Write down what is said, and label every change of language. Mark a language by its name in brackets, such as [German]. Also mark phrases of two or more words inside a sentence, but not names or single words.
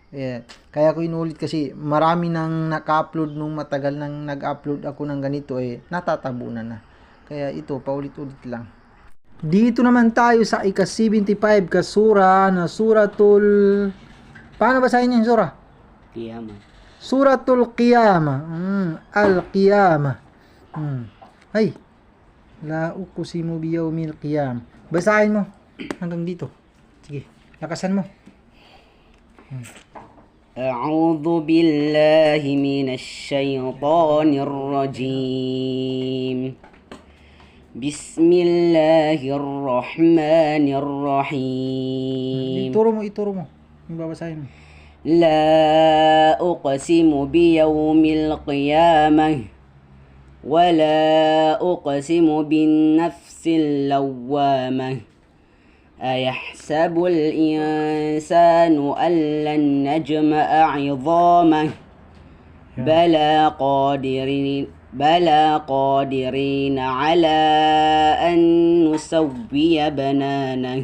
[Filipino] Kaya ko inulit kasi marami nang naka-upload nung matagal nang nag-upload ako ng ganito natatabunan na. Kaya ito, paulit-ulit lang. Dito naman tayo sa ika-75 kasura na suratul... Paano basahin yung sura? Qiyamah. Suratul Qiyamah. Al-Qiyamah. Ay. [Arabic] لا أقسم بيوم القيام. [Filipino] Basahin mo hanggang dito. Sige, lakasan mo. [Arabic] أعوذ بالله من الشيطان الرجيم بسم الله الرحمن الرحيم [Filipino] Ituro mo. Yung babasahin mo. [Arabic] لا أقسم بيوم القيامة ولا أقسم بالنفس اللوامة أيحسب الإنسان أن لن نجمع عظامه بلى قادرين على أن نسوي بنانه